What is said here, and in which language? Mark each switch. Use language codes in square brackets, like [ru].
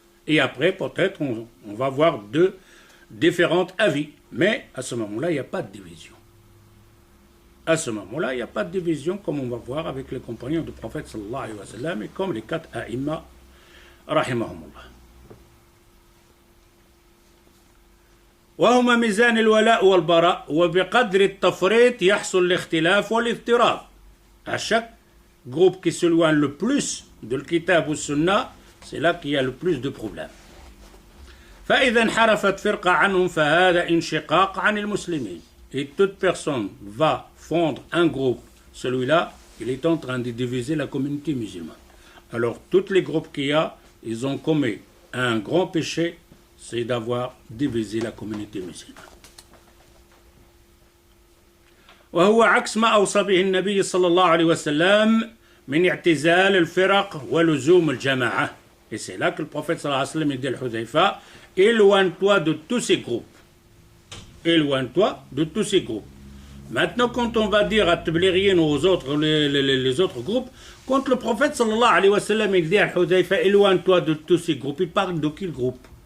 [fr] Et après, peut-être, on va voir deux différents avis. Mais à ce moment-là, il n'y a pas de division. À ce moment-là, il n'y a pas de division, comme on va voir avec les compagnons du prophète sallallahu alayhi wa sallam et comme les 4 a'imma, rahimahumullah. [ar] وهما ميزان الولاء والبراء وبقدر التفريط يحصل الاختلاف والاضطراب. [fr] À chaque groupe qui s'éloigne le plus de l'kitab ou sunna, c'est là qu'il y a le plus de problèmes. [ar] فإذا انحرفت فرقة عنهم فهذا انشقاق عن المسلمين. [fr] Et toute personne va fondre un groupe, celui-là, il est en train de diviser la communauté musulmane. Alors, tous les groupes qu'il y a, ils ont commis un grand péché, c'est d'avoir divisé la communauté musulmane. [ar] وهو عكس ما أوصى به النبي صلى الله عليه وسلم من اعتزال الفرق ولزوم الجماعة. [fr] Et c'est là que le prophète صلى الله عليه وسلم dit à Hudhayfa, éloigne-toi de tous ces groupes. Éloigne-toi de tous ces groupes. Maintenant, quand on va dire à Tabliriyin ou aux autres, les autres groupes, quand le prophète sallallahu alayhi wa sallam il dit à Hudhayfa, éloigne-toi de tous ces groupes, il parle de quel groupe?